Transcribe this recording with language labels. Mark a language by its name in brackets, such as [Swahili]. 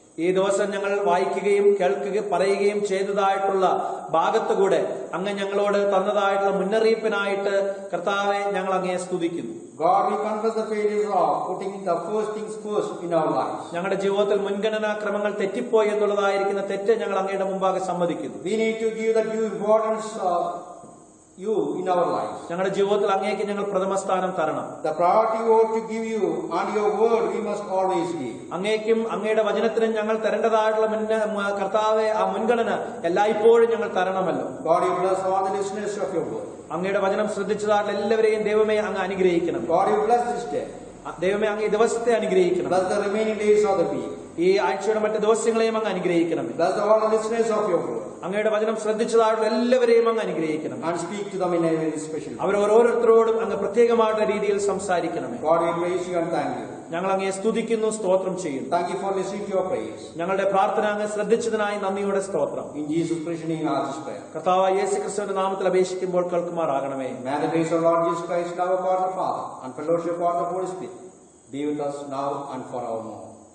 [Malayalam] ഈ ദിവസം ഞങ്ങൾ വായിക്കുകയും കേൾക്കുകയും പറയുകയും ചെയ്തതായിട്ടുള്ള ഭാഗത്തുകൂടെ അങ്ങ് ഞങ്ങളോട് തന്നതായിട്ടുള്ള മുന്നറിയിപ്പിനായിട്ട് കർത്താവെ ഞങ്ങൾ അങ്ങയെ സ്തുതിക്കുന്നു. [English] God, we confess the failures of putting the first things first in our lives. [Malayalam] ഞങ്ങളുടെ ജീവിതത്തിൽ മുൻഗണനാക്രമങ്ങൾ തെറ്റിപ്പോയി എന്നുള്ളതായിരിക്കുന്ന തെറ്റ് ഞങ്ങൾ അങ്ങയുടെ മുമ്പാകെ സമ്മതിക്കുന്നു. [English] We need to give the due importance you in our lives. [Malayalam] ഞങ്ങളുടെ ജീവിതത്തിൽ അങ്ങേക്ക് ഞങ്ങൾ പ്രഥമ സ്ഥാനം തരണം. [English] The priority we ought to give you and your word we must always give. [Malayalam] അങ്ങേക്കും അങ്ങയുടെ വചനത്തിനും ഞങ്ങൾ തരേണ്ടതായിട്ടുള്ള കർത്താവെ ആ മുൻഗണന എല്ലായ്പ്പോഴും ഞങ്ങൾ തരണമല്ലോ. [English] God, you bless all the listeners of your word. [Malayalam] അങ്ങയുടെ വചനം ശ്രദ്ധിച്ചതായിട്ടുള്ള എല്ലാവരെയും ദൈവമേ അങ്ങ് അനുഗ്രഹിക്കണം. [English] God, you bless this day. [Malayalam] ദൈവമേ അങ്ങ് ഈ ദിവസത്തെ അനുഗ്രഹിക്കണം. [English] Bless the remaining days of the week. [Malayalam] ഈ ആഴ്ചയുടെ മറ്റ് ദിവസങ്ങളെയും അങ്ങ് അനുഗ്രഹിക്കണം. [English] Bless all the listeners of your word. [Malayalam] അങ്ങയുടെ വചനം ശ്രദ്ധിച്ചതായിട്ടുള്ള എല്ലാവരെയും അങ്ങ് അനുഗ്രഹിക്കണം. [English] And speak to them in a very special way. [Malayalam] അവർ ഓരോരുത്തരോടും അങ്ങ് പ്രത്യേകമായിട്ടുള്ള രീതിയിൽ സംസാരിക്കണമേ. [English] God, we praise you and thank you. [Malayalam] ഞങ്ങൾ അങ്ങയെ സ്തുതിക്കുന്നു, സ്തോത്രം ചെയ്യുന്നു. [English] Thank you for listening to your praise. [Malayalam] ഞങ്ങളുടെ പ്രാർത്ഥന അങ്ങ് ശ്രദ്ധിച്ചതിനായി നന്ദിയോടെ സ്തോത്രം. [English] In Jesus' precious name, I ask this prayer. [Malayalam] കർത്താവായ യേശുക്രിസ്തുവിന്റെ നാമത്തിൽ അപേക്ഷിക്കുമ്പോൾ കേൾക്കുമാറാകണമേ. [English] May the grace of Lord Jesus Christ, love of God the Father, and fellowship of the Holy Spirit be with us now and forevermore.